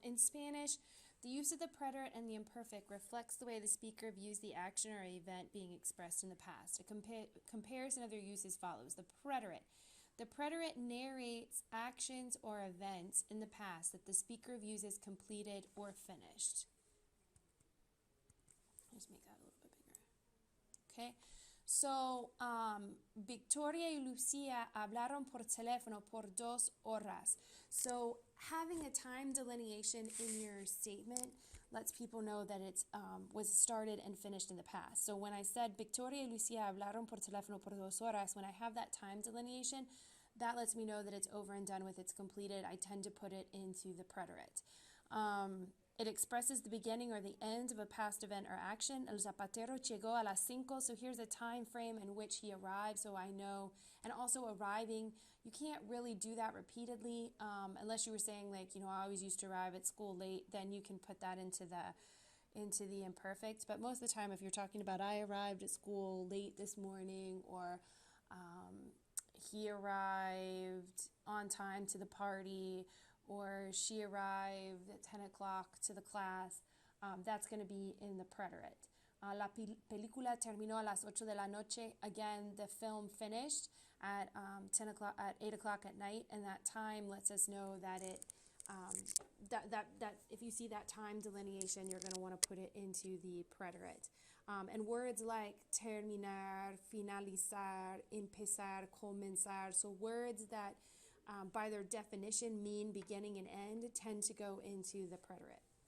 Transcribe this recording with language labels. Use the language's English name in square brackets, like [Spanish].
[English] In Spanish, the use of the preterite and the imperfect reflects the way the speaker views the action or event being expressed in the past. A comparison of their use as follows. The preterite narrates actions or events in the past that the speaker views as completed or finished. Just make that a little bit bigger. [Spanish] Okay, so Victoria y Lucia hablaron por teléfono por 2 horas. [English] So having a time delineation in your statement lets people know that it was started and finished in the past. So when I said [Spanish] Victoria y Lucia hablaron por teléfono por 2 horas, [English] when I have that time delineation, that lets me know that it's over and done with, it's completed. I tend to put it into the preterite. It expresses the beginning or the end of a past event or action. [Spanish] El zapatero llegó a las 5. [English] So here's a time frame in which he arrived, so I know. And also arriving, you can't really do that repeatedly unless you were saying, like, you know, I always used to arrive at school late. Then you can put that into the imperfect. But most of the time, if you're talking about I arrived at school late this morning, or he arrived on time to the party, or she arrived at 10 o'clock to the class, that's going to be in the preterite. [Spanish] La película terminó a las 8 de la noche. [English] Again, the film finished at 8 o'clock at night, and that time lets us know that that if you see that time delineation, you're going to want to put it into the preterite. And words like terminar, finalizar, empezar, comenzar, so words that by their definition mean beginning and end, tend to go into the preterite.